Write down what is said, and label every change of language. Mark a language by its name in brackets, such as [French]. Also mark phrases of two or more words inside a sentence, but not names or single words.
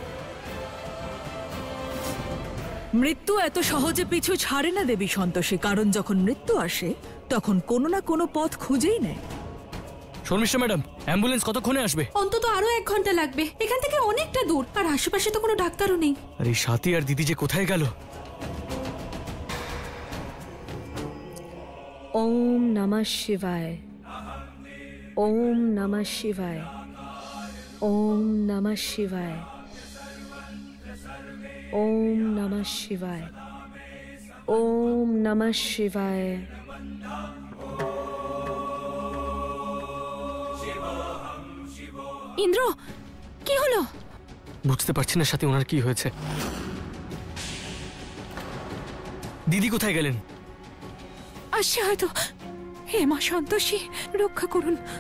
[Bangla] মৃত্যু এত সহজে পিছু ছাড়ে না দেবী সন্তোষী, কারণ যখন মৃত্যু আসে তখন কোনো না কোনো পথ খুঁজেই নেয়। শর্মিষ্ঠা ম্যাডাম, অ্যাম্বুলেন্স কতক্ষণে আসবে? অন্তত আরো 1 ঘন্টা লাগবে। এখান থেকে অনেকটা দূর, আর আশেপাশে তো কোনো ডাক্তারও নেই। আর এই সাথী আর দিদি যে কোথায় গেল? [Sanskrit] ওম নমঃ শিবায়, ওম নমঃ শিবায়, ওম নমঃ শিবায়, ওম নমঃ শিবায়, ওম নমঃ শিবায়। [Bangla] ইন্দ্র, কি হলো? বুঝতে পারছি না সাথী, ওনার কি হয়েছে। দিদি কোথায় গেলেন? আসছে হয়তো। হে মা সন্তোষী, রক্ষা করুন।